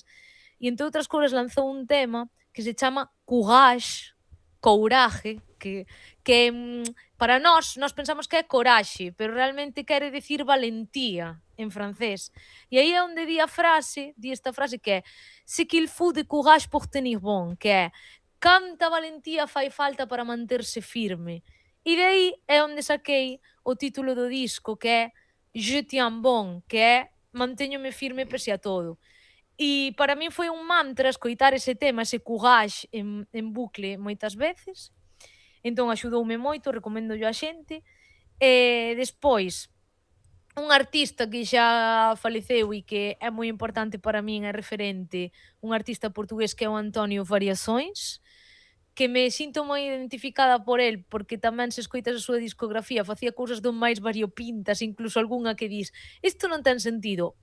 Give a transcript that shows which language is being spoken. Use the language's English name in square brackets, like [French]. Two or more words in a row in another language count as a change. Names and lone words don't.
[Galician] E entre outras cousas lanzou un tema que se chama Courage, couraje, que para nós pensamos que é coraxe, pero realmente quere dicir valentía en francés. E aí é onde di esta frase que é [French] "Ce qu'il faut de courage pour tenir bon", [Galician] que é "canta valentía fai falta para manterse firme". E de aí é onde saquei o título do disco, que é [French] "Je tiens bon", [Galician] que é "mantéñome firme pese a todo". E para min foi un mantra escoitar ese tema, ese courage en bucle moitas veces, entón axudoume moito, recoméndollo á xente. E despois, un artista que xa faleceu e que é moi importante para min, é referente, un artista portugués que é o Antonio Variações, que me sinto moi identificada por el, porque tamén se escoitas a súa discografía facía cousas do máis variopintas, incluso algunha que dis: "Isto non ten sentido".